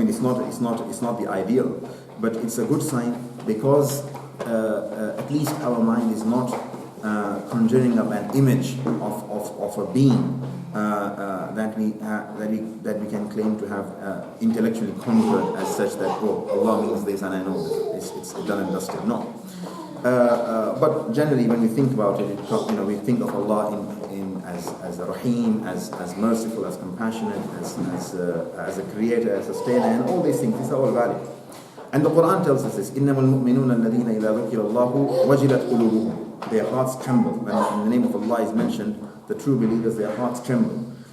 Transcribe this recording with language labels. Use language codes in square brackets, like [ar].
[en] It's not the ideal, but it's a good sign because at least our mind is not conjuring up an image of a being that we can claim to have intellectually conquered as such that Allah means this and I know this. It's done and dusted. No. But generally, when we think about it, we think of Allah as a Rahim, as merciful, as compassionate, as a creator, as a sustainer, and all these things. These are all valid. And the Quran tells us this: [ar] إِنَّمَا الْمُؤْمِنُونَ الَّذِينَ إِذَا ذُكِرَ اللَّهُ وَجِلَتْ قُلُوبُهُم. [en] Their hearts tremble when the name of Allah is mentioned. The true believers, their hearts tremble.